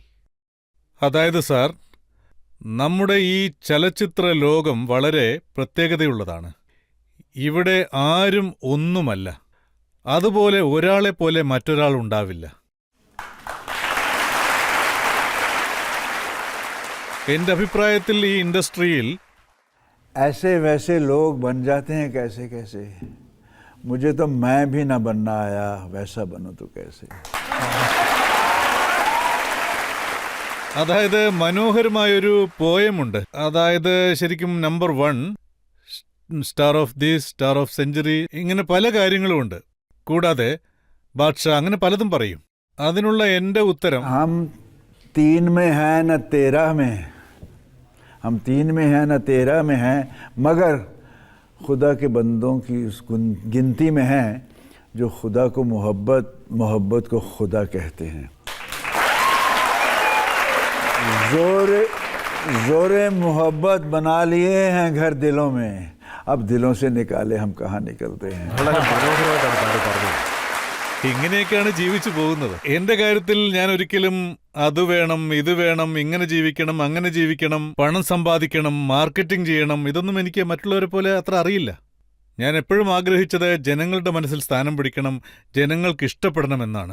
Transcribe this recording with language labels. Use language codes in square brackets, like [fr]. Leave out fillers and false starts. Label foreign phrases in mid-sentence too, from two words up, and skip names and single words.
[ml] അതായത് സാർ, നമ്മുടെ ഈ ചലച്ചിത്ര ലോകം വളരെ പ്രത്യേകതയുള്ളതാണ്. ഇവിടെ ആരും ഒന്നുമല്ല. അതുപോലെ ഒരാളെപ്പോലെ മറ്റൊരാൾ ഉണ്ടാവില്ല. എന്റെ അഭിപ്രായത്തിൽ ഈ ഇൻഡസ്ട്രിയിൽ [hi] ऐसे वैसे लोग बन जाते हैं कैसे कैसे. मुझे तो मैं भी ना बनना आया, वैसा बनो तो कैसे. [ml] അതായത് മനോഹരമായൊരു പോയമുണ്ട്. അതായത് ശരിക്കും നമ്പർ 1, [en] star of this, star of century, [ml] ഇങ്ങനെ പല കാര്യങ്ങളുമുണ്ട്. കൂടാതെ ബാദ്ഷാ, അങ്ങനെ പലതും പറയും. അതിനുള്ള എന്റെ ഉത്തരം, [hi] हम 3 में हैं न 13 में. हम 3 में हैं न 13 में हैं, मगर खुदा के बंदों की उस गिनती में हैं जो खुदा को मोहब्बत को खुदा कहते हैं. जोरे मोहब्बत बना लिए हैं घर दिलों में. अब दिलों से निकाले हम कहाँ निकलते हैं. [ml] ഇങ്ങനെയൊക്കെയാണ് ജീവിച്ചു പോകുന്നത്. എന്റെ കാര്യത്തിൽ ഞാൻ ഒരിക്കലും അത് വേണം, ഇത് വേണം, ഇങ്ങനെ ജീവിക്കണം, അങ്ങനെ ജീവിക്കണം, പണം സമ്പാദിക്കണം, മാർക്കറ്റിംഗ് ചെയ്യണം, ഇതൊന്നും എനിക്ക് മറ്റുള്ളവരെ പോലെ അത്ര അറിയില്ല. ഞാൻ എപ്പോഴും ആഗ്രഹിച്ചത് ജനങ്ങളുടെ മനസ്സിൽ സ്ഥാനം പിടിക്കണം, ജനങ്ങൾക്ക് ഇഷ്ടപ്പെടണമെന്നാണ്.